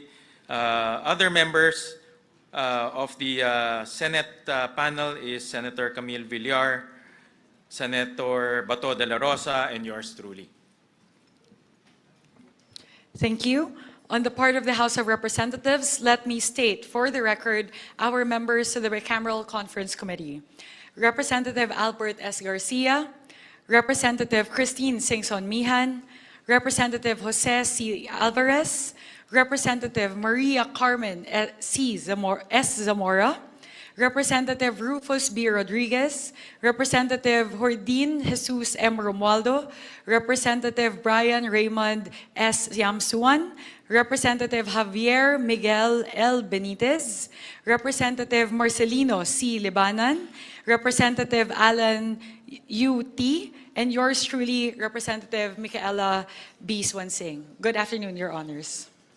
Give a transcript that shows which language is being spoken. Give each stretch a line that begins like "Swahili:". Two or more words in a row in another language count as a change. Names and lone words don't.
English: Other members of the Senate panel is Senator Camille Villar, Senator Bato de la Rosa, and yours truly. Thank you. On the part of the House of Representatives, let me state for the record our members to the bicameral conference committee: Representative Albert S. Garcia, Representative Christine Singson Mihan, Representative Jose C. Alvarez, Representative Maria Carmen S. Zamora, Representative Rufus B. Rodriguez, Representative Hordin Jesus M. Romualdo, Representative Brian Raymond S. Yamsuan, Representative Javier Miguel L. Benitez, Representative Marcelino C. Libanan, Representative Alan U.T., and yours truly, Representative Micaela B. Swansing. Good afternoon, Your Honors.